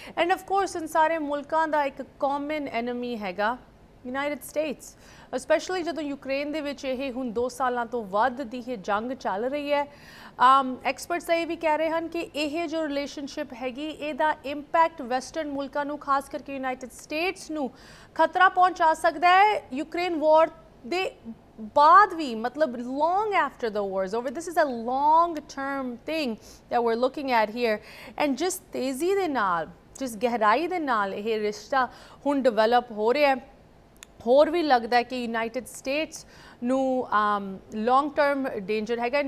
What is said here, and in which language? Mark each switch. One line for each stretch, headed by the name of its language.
Punjabi: End of course ਇਨ ਸਾਰੇ ਮੁਲਕਾਂ ਦਾ ਇੱਕ ਕਾਮਨ ਐਨਮੀ ਹੈਗਾ ਯੂਨਾਈਟਿਡ ਸਟੇਟਸ, ਸਪੈਸ਼ਲੀ ਜਦੋਂ ਯੂਕਰੇਨ ਦੇ ਵਿੱਚ ਇਹ ਹੁਣ 2 ਸਾਲਾਂ ਤੋਂ ਵੱਧ ਦੀ ਇਹ ਜੰਗ ਚੱਲ ਰਹੀ ਹੈ। ਐਕਸਪਰਟਸ ਇਹ ਵੀ ਕਹਿ ਰਹੇ ਹਨ ਕਿ ਇਹ ਜੋ ਰਿਲੇਸ਼ਨਸ਼ਿਪ ਹੈਗੀ ਇਹਦਾ ਇੰਪੈਕਟ ਵੈਸਟਰਨ ਮੁਲਕਾਂ ਨੂੰ, ਖਾਸ ਕਰਕੇ ਯੂਨਾਈਟਿਡ ਸਟੇਟਸ ਨੂੰ ਖਤਰਾ ਪਹੁੰਚਾ ਸਕਦਾ ਹੈ ਯੂਕਰੇਨ ਵਾਰ ਦੇ ਬਾਅਦ ਵੀ, ਮਤਲਬ
English: long after the war is over. This is a long term thing that we're looking at here.
Punjabi: And ਜਿਸ ਤੇਜ਼ੀ ਦੇ ਨਾਲ, ਜਿਸ ਗਹਿਰਾਈ ਦੇ ਨਾਲ ਇਹ ਰਿਸ਼ਤਾ ਹੁਣ ਡਿਵੈਲਪ ਹੋ ਰਿਹਾ ਹੈ, ਹੋਰ ਵੀ ਲੱਗਦਾ ਹੈ ਕਿ ਯੂਨਾਈਟਿਡ ਸਟੇਟਸ ਨੂੰ ਲੌਂਗ ਟਰਮ ਡੇਂਜਰ ਹੈਗਾ।